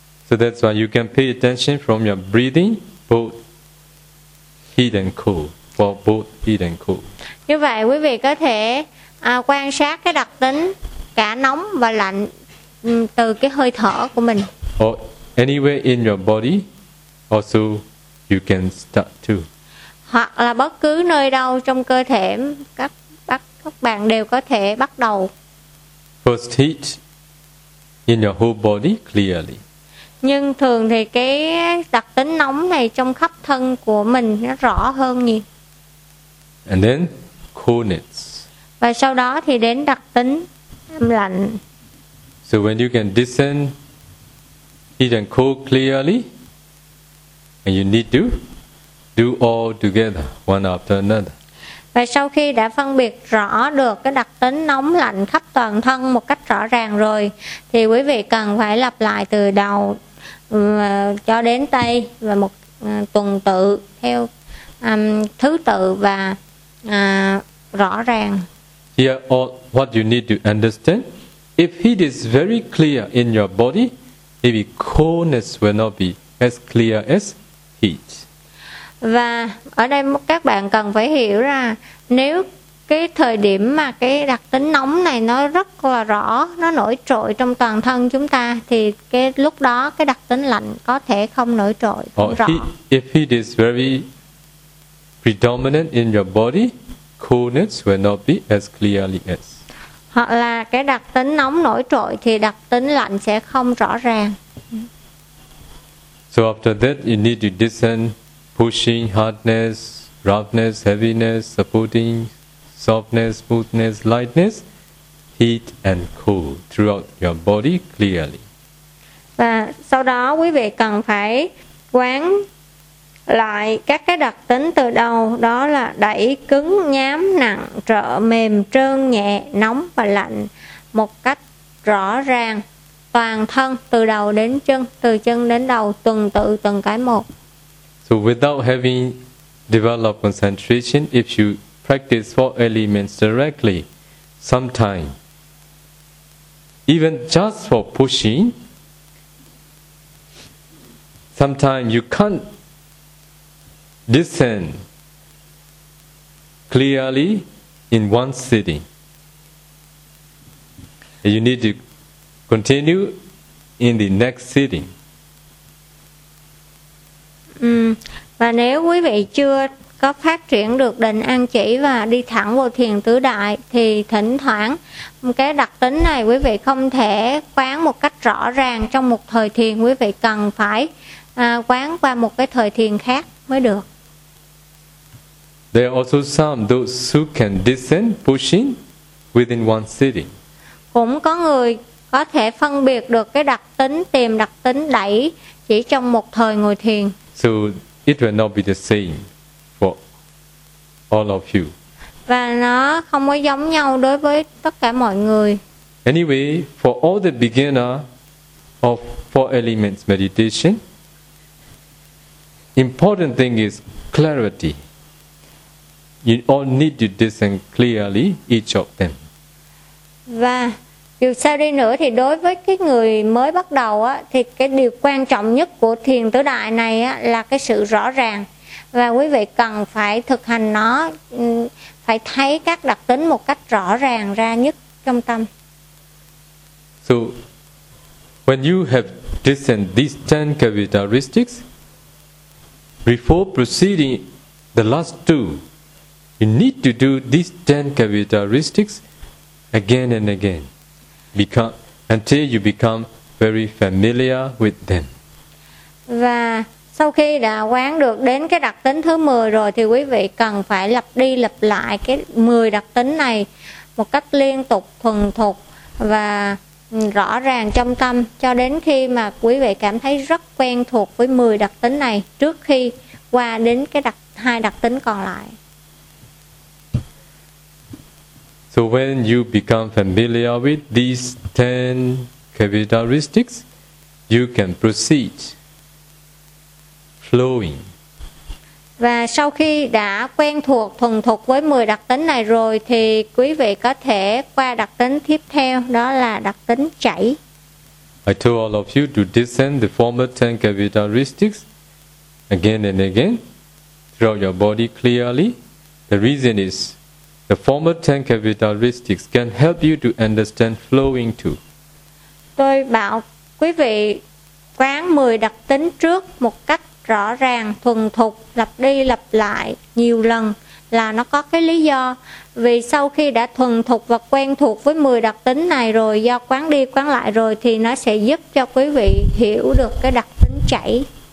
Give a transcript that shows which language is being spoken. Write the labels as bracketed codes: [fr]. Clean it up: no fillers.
[en] So that's why you can pay attention from your breathing, both heat and cold, for both heat and cold. [vi] Như vậy quý vị có thể quan sát cái đặc tính cả nóng và lạnh từ cái hơi thở của mình. [en] Or anywhere in your body, also you can start too. [vi] Hoặc là bất cứ nơi đâu trong cơ thể các bạn đều có thể bắt đầu. [en] First heat in your whole body clearly. [vi] Nhưng thường thì cái đặc tính nóng này trong khắp thân của mình nó rõ hơn nhiều. [en] And then coolness. [vi] Và sau đó thì đến đặc tính lạnh. [en] So when you can discern heat and cold clearly, and you need to do all together, one after another. [vi] Và sau khi đã phân biệt rõ được cái đặc tính nóng lạnh khắp toàn thân một cách rõ ràng rồi, thì quý vị cần phải lặp lại từ đầu cho đến tay và một tuần tự theo thứ tự và rõ ràng. [en] Here all, what you need to understand. If heat is very clear in your body, maybe coldness will not be as clear as heat. [vi] Và ở đây các bạn cần phải hiểu ra nếu cái thời điểm mà cái đặc tính nóng này nó rất là rõ, nó nổi trội trong toàn thân chúng ta, thì cái lúc đó cái đặc tính lạnh có thể không nổi trội, không rõ. [en] If heat is very predominant in your body, coolness will not be as clearly as. [vi] Hoặc là cái đặc tính nóng nổi trội thì đặc tính lạnh sẽ không rõ ràng. [en] So after that you need to discern pushing, hardness, roughness, heaviness, supporting, softness, smoothness, lightness, heat and cold throughout your body clearly. [vi] Và sau đó quý vị cần phải quán lại các cái đặc tính từ đầu, đó là đẩy, cứng, nhám, nặng, trợ, mềm, trơn, nhẹ, nóng và lạnh một cách rõ ràng toàn thân từ đầu đến chân, từ chân đến đầu, tuần tự từng cái một. [en] So without having developed concentration, if you practice four elements directly, sometime, even just for pushing, sometimes you can't discern clearly in one sitting. You need to continue in the next sitting. [vi] Và nếu quý vị chưa có phát triển được định an chỉ và đi thẳng vào thiền tứ đại thì thỉnh thoảng cái đặc tính này quý vị không thể quán một cách rõ ràng trong một thời thiền, quý vị cần phải quán qua một cái thời thiền khác mới được. [en] There are also some those who can discern pushing within one sitting. [vi] Cũng có người có thể phân biệt được cái đặc tính tìm đặc tính đẩy chỉ trong một thời ngồi thiền. [en] So it will not be the same for all of you. [vi] Và nó không có giống nhau đối với tất cả mọi người. [en] Anyway, for all the beginner of four elements meditation, important thing is clarity. You all need to discern clearly each of them. [vi] Và dù sao đi nữa thì đối với cái người mới bắt đầu á, thì cái điều quan trọng nhất của thiền tứ đại này á, là cái sự rõ ràng. Và quý vị cần phải thực hành nó, phải thấy các đặc tính một cách rõ ràng ra nhất trong tâm. [en] So, when you have discerned these 10 characteristics, before proceeding the last two, you need to do these 10 characteristics again and again. Until you become very familiar with them. [vi] Và sau khi đã quán được đến cái đặc tính thứ 10 rồi thì quý vị cần phải lặp đi lặp lại cái 10 đặc tính này một cách liên tục, thuần thục và rõ ràng trong tâm cho đến khi mà quý vị cảm thấy rất quen thuộc với 10 đặc tính này trước khi qua đến cái hai đặc tính còn lại. [en] So when you become familiar with these 10 characteristics, you can proceed flowing. [vi] Và sau khi đã quen thuộc, thuần thục với 10 đặc tính này rồi, thì quý vị có thể qua đặc tính tiếp theo, đó là đặc tính chảy. [en] I told all of you to discern the former 10 characteristics again and again throughout your body clearly. The reason is the former 10 characteristics can help you to understand flowing too. [vi] Tôi bảo quý vị quán 10 đặc tính trước một cách rõ ràng, thuần thục, lặp đi lặp lại nhiều lần là nó có cái lý do. Vì sau khi đã thuần thục và quen thuộc với 10 đặc tính này rồi, do quán đi quán lại rồi thì nó sẽ giúp cho quý vị hiểu được cái đặc tính chảy.